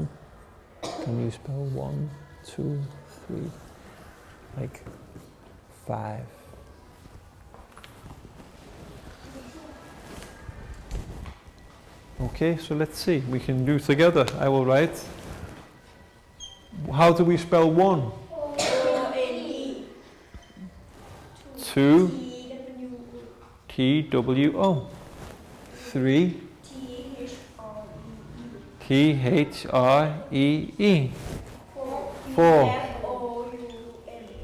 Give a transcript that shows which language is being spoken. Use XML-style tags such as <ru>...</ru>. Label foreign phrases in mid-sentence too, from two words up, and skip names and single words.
<en>Can you spell 1, 2, 3, like 5? Okay, so let's see. We can do together. I will write. How do we spell 1? O-N-E. 2, T-W. T-W-O. 3, T-H-R-E-E. T-H-R-E-E. 4, F-O-U-M.</en>